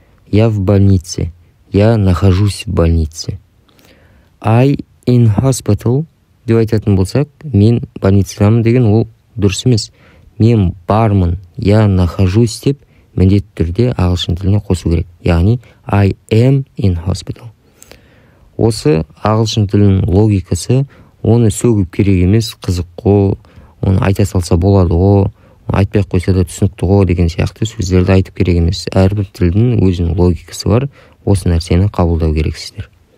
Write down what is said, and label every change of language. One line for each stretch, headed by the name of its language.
Russian: Я в больнице. Я нахожусь в больнице.
English: I in hospital
Kazakh: деп айтатын болсақ, мен больницадамын деген ол дұрыс емес. Мен бармын,
Russian: я нахожусь
Kazakh: деп міндетті түрде ағылшын тіліне қосу керек. Яғни
English: I am in hospital.
Kazakh: Осы ағылшын тілінің логикасы, оны сөгіп керек емес, қызық қой, оны айта салса болады ғой, айтпай қойса да түсінікті ғой деген сияқты сөздерді айтып керек емес. Әрбір тілдің өзінің логикасы бар. Осы нәрсені қабылдау керексіздер.